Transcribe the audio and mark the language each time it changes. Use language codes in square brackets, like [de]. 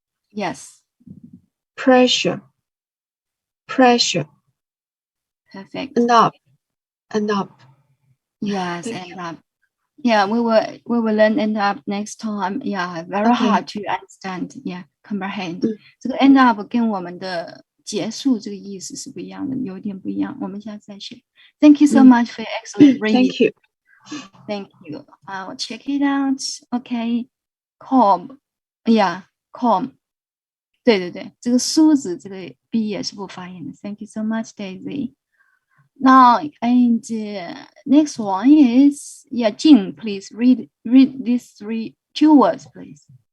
[en] Yes. Pressure. Perfect. End up. Yes, Thank end up. Yeah, we will learn end up next time. Yeah, very hard to understand. Yeah, comprehend. [zh] 这个 end up 跟我们的结束这个意思是不一样的，有点不一样。我们下次再学。 [en] Thank you so much for your excellent reading. Thank you. Thank you. I will check it out. Okay. Calm. Yeah, calm. [zh] 对，这个梳子这个 B 也是不发音的。 [en] Thank you so much, Daisy. Now, and next one is, Jing, please read these two words, please.